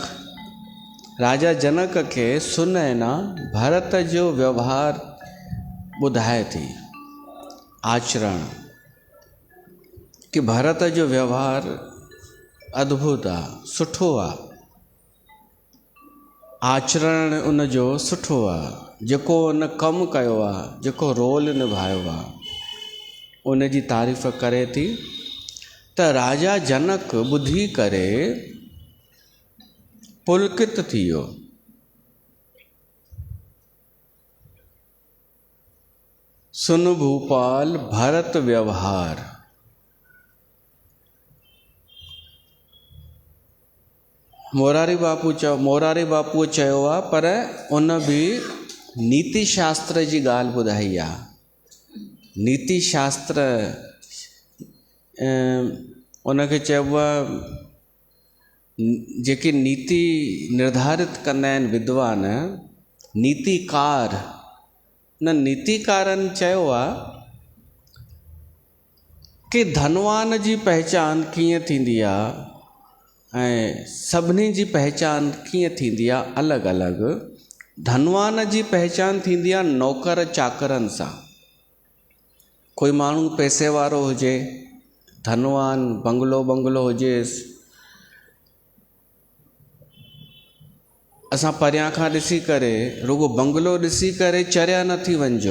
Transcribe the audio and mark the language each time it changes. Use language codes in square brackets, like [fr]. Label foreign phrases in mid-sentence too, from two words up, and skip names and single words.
[sd] राजा जनक खे सुन है ना भरत जो व्यवहार ॿुधाए थी, आचरण, कि भरत जो व्यवहार अद्भुत आहे, सुठो आहे। आचरण उन जो सुठो आहे, जेको उन कमु कयो आहे, जेको रोल निभायो आहे, उन जी तारीफ़ करे थी। त राजा जनक ॿुधी करे पुलकित थी वियो। [awa] सुन भूपाल भरत व्यवहार। [sd] मोरारी बापूअ चयो आहे, पर उन बि नीति शास्त्र जी ॻाल्हि ॿुधाई आहे। नीति शास्त्र उनखे चइबो आहे, जेके नीति निर्धारित कंदा आहिनि विद्वान, नीतिकार। न नीतिकारनि चयो आहे कि धनवान जी पहचान कीअं थींदी आहे ऐं सभिनी जी पहचान कीअं थींदी आहे, अलॻि अलॻि। धनवान जी पहचान थींदी आहे नौकर चाकरनि सां। कोई माण्हू पैसे वारो हुजे, धनवान, बंगलो हुजेसि, असां परियां खां ॾिसी करे, रुॻो बंगलो ॾिसी करे चरिया न थी वञिजो।